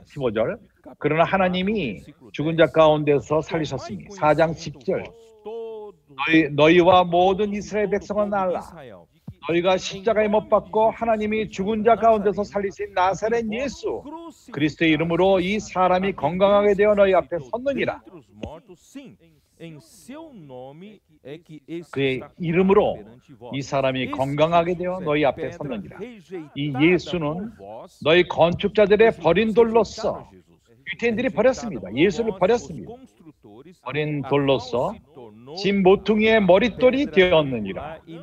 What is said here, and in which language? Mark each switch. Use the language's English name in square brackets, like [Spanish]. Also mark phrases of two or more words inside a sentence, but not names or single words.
[Korean] 15절 그러나 하나님이 죽은 자 가운데서 살리셨으니 4장 10절 너희와 모든 이스라엘 백성은 알라. 너희가 십자가에 못 박고 하나님이 죽은 자 가운데서 살리신 나사렛 예수 그리스도의 이름으로 이 사람이 건강하게 되어 너희 앞에 섰느니라. [Portuguese] Em seu nome [Korean] 그의 이름으로 이 사람이 건강하게 되어 너희 앞에 섰느니라. 이 예수는 너희 건축자들의 버린 돌로서 유태인들이 버렸습니다. 예수를 버렸습니다. 버린 돌로서 진 모퉁이의 머릿돌이 되었느니라.